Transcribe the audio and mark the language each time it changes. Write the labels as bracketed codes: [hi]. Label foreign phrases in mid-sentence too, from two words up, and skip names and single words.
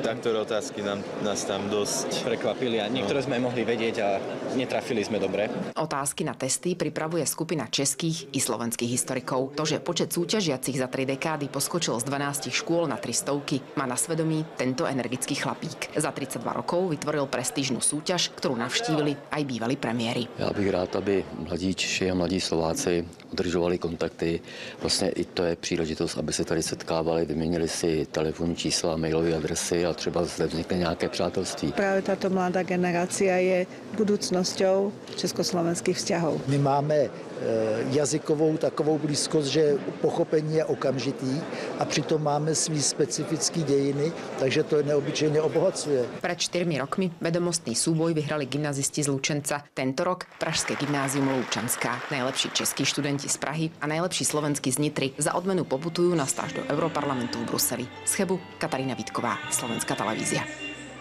[sk] Takto otázky nás tam dosť prekvapili a niektoré sme mohli vedieť a netrafili sme dobre. Otázky na testy pripravuje skupina českých i slovenských historikov. To, že počet súťažiacich za 3 dekády poskočil z 12 škôl na 300, má na svedomí tento energický chlapík. Za 32 rokov vytvoril prestížnu súťaž, ktorú navštívili aj bývalí premiéri. [cs] Já bych rád, aby mladí Češi a mladí Slováci udržovali kontakty. Vlastně i to je příležitost, aby se tady setkávali, vyměnili si telefonní čísla, mailové adresy a třeba zde vznikne nějaké přátelství. [sk] Práve táto mladá generácia je budúcnosťou československých vzťahov. [cs] My máme jazykovou takovou blízkost, že pochopení je okamžitý a přitom máme svý specifický dějiny, takže to neobyčejně obohacuje. [sk] Pred 4 rokmi vedomostný súboj vyhrali gymnazisti z Lučenca. Tento rok Pražské gymnázium Lučanská. Najlepší českí študenti z Prahy a najlepší slovenskí z Nitry za odmenu poputujú na stáž do Europarlamentu v Bruseli. Z Chebu Katarína Vítková, Slovenská televízia.